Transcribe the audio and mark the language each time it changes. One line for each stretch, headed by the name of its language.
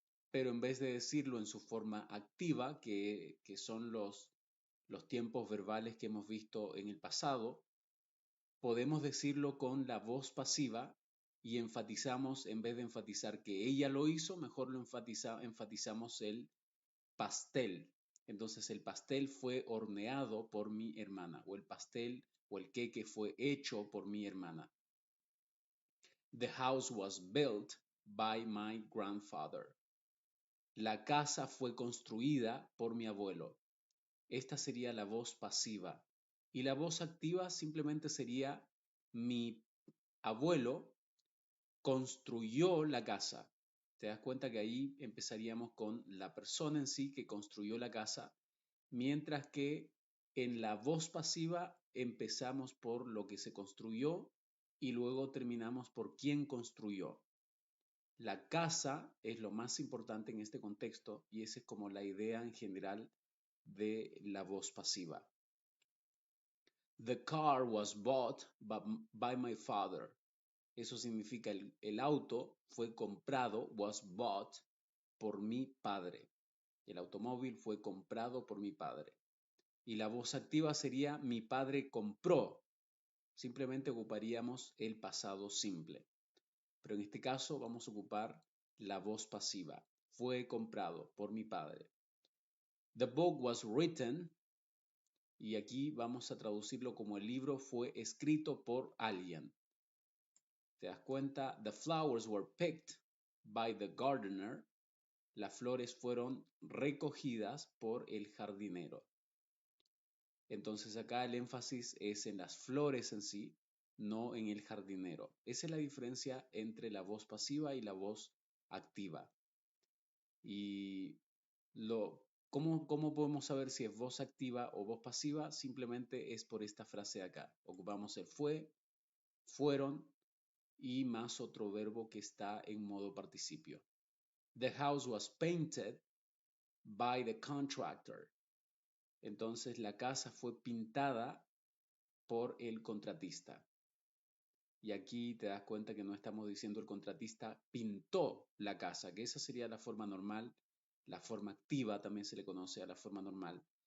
Spanish: Pero en vez de decirlo en su forma activa, que son los tiempos verbales que hemos visto en el pasado, podemos decirlo con la voz pasiva y enfatizamos, en vez de enfatizar que ella lo hizo, mejor lo enfatizamos el pastel. Entonces el pastel fue horneado por mi hermana, o el pastel o el queque fue hecho por mi hermana.
English: The house was built by my grandfather.
Spanish: La casa fue construida por mi abuelo. Esta sería la voz pasiva. Y la voz activa simplemente sería mi abuelo construyó la casa. Te das cuenta que ahí empezaríamos con la persona en sí que construyó la casa, mientras que en la voz pasiva empezamos por lo que se construyó y luego terminamos por quién construyó. La casa es lo más importante en este contexto y esa es como la idea en general de la voz pasiva.
English: The car was bought by my father.
Spanish: Eso significa el auto fue comprado,
English: was bought,
Spanish: por mi padre. El automóvil fue comprado por mi padre. Y la voz activa sería mi padre compró. Simplemente ocuparíamos el pasado simple. Pero en este caso vamos a ocupar la voz pasiva. Fue comprado por mi padre.
English: The book was written,
Spanish: y aquí vamos a traducirlo como el libro fue escrito por alguien. ¿Te das cuenta?
English: The flowers were picked by the gardener.
Spanish: Las flores fueron recogidas por el jardinero. Entonces acá el énfasis es en las flores en sí, no en el jardinero. Esa es la diferencia entre la voz pasiva y la voz activa. Y ¿cómo podemos saber si es voz activa o voz pasiva? Simplemente es por esta frase de acá. Ocupamos el fue, fueron y más otro verbo que está en modo participio.
English: The house was painted by the contractor.
Spanish: Entonces la casa fue pintada por el contratista. Y aquí te das cuenta que no estamos diciendo el contratista pintó la casa, que esa sería la forma normal, la forma activa también se le conoce a la forma normal.